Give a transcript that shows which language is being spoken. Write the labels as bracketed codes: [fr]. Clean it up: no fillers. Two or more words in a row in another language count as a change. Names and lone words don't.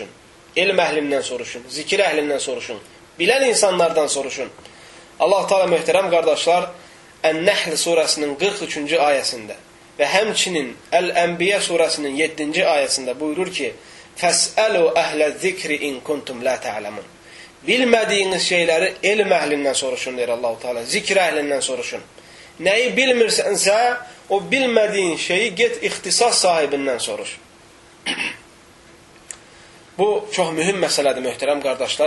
[az] Elm əhlindən soruşun, zikir əhlindən soruşun, bilən insanlardan soruşun. Allah Teala möhtərəm qardaşlar, Ən-Nəhl surəsinin 43-cü ayəsində və həmçinin Əl-Ənbiyə surəsinin 7-ci ayəsində buyurur ki, [ar] فاسألوا أهل الذكر إن كنتم لا تعلمون. [az] Bilmədiyiniz şeyləri elm əhlindən soruşun, deyir Allah-u Teala. Zikr əhlindən soruşun. Nəyi bilmirsənsə, o bilmədiyin şeyi get ixtisas sahibindən soruş. Bu çox mühüm məsələdir, möhtərəm qardaşlar.